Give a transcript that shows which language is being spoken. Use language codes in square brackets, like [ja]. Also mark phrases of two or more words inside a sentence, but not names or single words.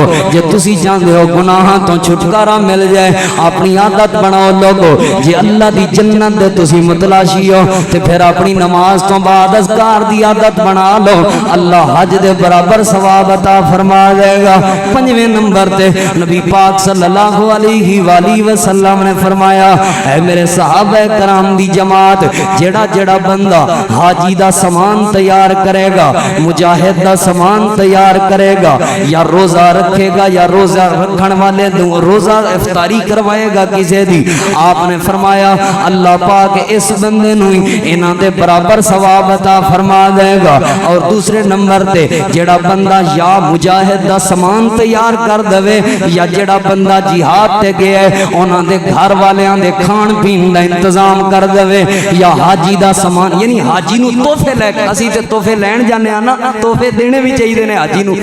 [pa] ਜੇ ਤੁਸੀਂ ਚਾਹਤੇ ਹੋ ਗੁਨਾਹਾਂ ਤੋਂ ਛੁਟਕਾਰਾ ਮਿਲ ਜਾਏ ਅਪਨੀ ਆਦਤ ਬਣਾਓ ਲੋਕੋ। ਜੇ ਅੱਲਾਹ ਦੀ ਜੰਨਤ ਦੇ ਤੁਸੀਂ ਮੁਤਲਾਸ਼ੀ ਹੋ ਤੇ ਫਿਰ ਅਪਨੀ ਨਮਾਜ਼ ਤੋਂ ਬਾਅਦ ਅਜ਼ਕਾਰ ਦੀ ਆਦਤ ਬਣਾ ਲੋ ਅੱਲਾਹ ਹੱਜ ਦੇ ਬਰਾਬਰ ਸਵਾਬ ਅਤਾ ਫ਼ਰਮਾ ਦੇਗਾ। 5ਵੇਂ ਨੰਬਰ ਤੇ ਨਬੀ ਪਾਕ [ar] صلى الله عليه وسلم [pa] ਨੇ ਫ਼ਰਮਾਇਆ ਹੈ ਮੇਰੇ ਸਹਾਬਾ ਕਰਾਮ ਦੀ ਜਮਾਤ ਜੇੜ੍ਹਾ ਜੇੜ੍ਹਾ ਬੰਦਾ ਹਾਜੀ ਦਾ ਸਾਮਾਨ ਤਿਆਰ ਕਰੇਗਾ ਮੁਜਾਹਿਦ ਦਾ ਸਾਮਾਨ ਤਿਆਰ ਕਰੇਗਾ ਯਾ ਰੋਜ਼ਾ ਰੱਖੇਗਾ ਯਾ ਰੋਜ਼ਾ ਰੱਖਣੇ ਵਾਲੇ ਰੋਜ਼ਾ ਇਫ਼ਤਾਰੀ ਕਰਵਾਏਗਾ ਕਿਸੀ ਦੀ ਆਪਨੇ ਫ਼ਰਮਾਇਆ ਅੱਲਾਹ ਪਾਕ ਇਸ ਬੰਦੇ ਨੂੰ ਇਨ੍ਹਾਂ ਦੇ ਬਰਾਬਰ ਸਵਾਬ ਅਤਾ ਫ਼ਰਮਾ ਦੇਗਾ। ਔਰ ਦੂਸਰੇ ਨੰਬਰ ਤੇ ਜੇੜ੍ਹਾ ਬੰਦਾ ਯਾ ਮੁਜਾਹਿਦ ਦਾ ਸਾਮਾਨ ਤਿਆਰ ਕਰ ਦੇਵੇ ਯਾ ਜੇੜ੍ਹਾ ਬੰਦਾ ਜਿਹਾਦ ਤੇ ਗਿਆ ਹੈ ਉਨ੍ਹਾਂ ਦੇ ਘਰ ਵਾਲੀਆਂ ਦੇ ਖਾਣ ਪੀਣ ਦਾ ਇੰਤਜ਼ਾਮ ਕਰ ਦੇਵੇ ਯਾ ਹਾਜੀ ਦਾ ਸਾਮਾਨ ਯਾਨੀ ਹਾਜੀ ਨੂੰ ਤੋਹਫ਼ੇ ਲੈ ਕੇ ਅਸੀਂ ਤੇ ਤੋਹਫ਼ੇ ਲੈਣ ਜਾਣੇ ਆਂ ਨਾ ਤੋਹਫ਼ੇ ਦੇਣੇ ਭੀ ਚਾਹੀਦੇ ਨੇ ਹਾਜੀ ਨੂੰ तोहफे लेके असीं ते तोहफे लैण जाने आ ना, तोहफे देने भी चाहिए ने हाजी नू।